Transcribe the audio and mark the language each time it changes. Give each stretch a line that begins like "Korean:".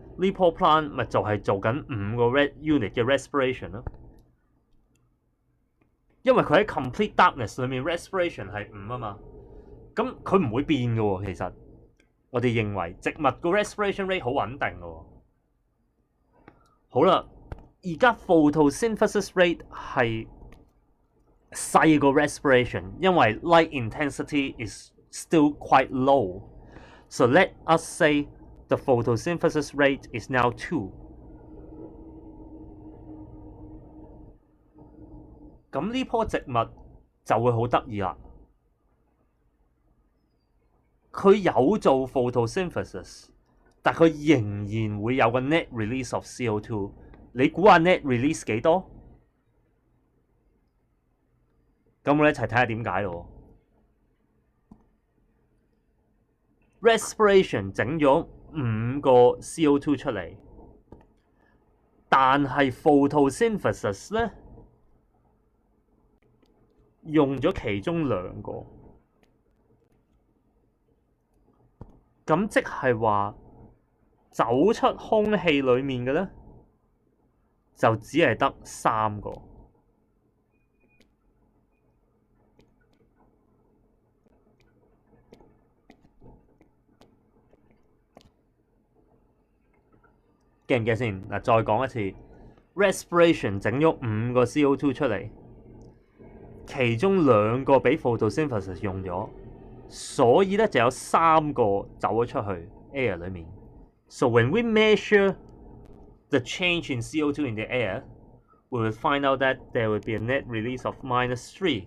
Cantonese: 呢棵 plant 咪就係做緊5個 unit 嘅 respiration 咯。因為佢喺 complete darkness 裏面 respiration 係5啊嘛，咁佢唔會變嘅喎。其實我哋認為植物個 respiration rate 好穩定嘅喎。好啦，而家 photosynthesis rate 係細過 respiration，因為
English: light intensity is still quite low. So let us say the photosynthesis rate is now 2.
Cantonese: 咁呢棵植物就會好得意啦。佢有做 photosynthesis， 但佢仍然會有個
English: net release of CO2。
Cantonese: 你估下 net release 幾多？咁我哋一齊睇下點解咯。 Respiration 整咗5個 CO2 出嚟，但係 photosynthesis 咧用咗其中2個，咁即係話走出空氣裡面嘅咧就只係得3個。記唔記先？嗱，再講一次 ，respiration 整咗5個 CO2 出嚟，其中2個俾 photosynthesis 用咗，所以咧就有3個走咗出去 air 裡面。
English: So when we measure the change in CO2 in the air, we will find out that there would be a net release of -3.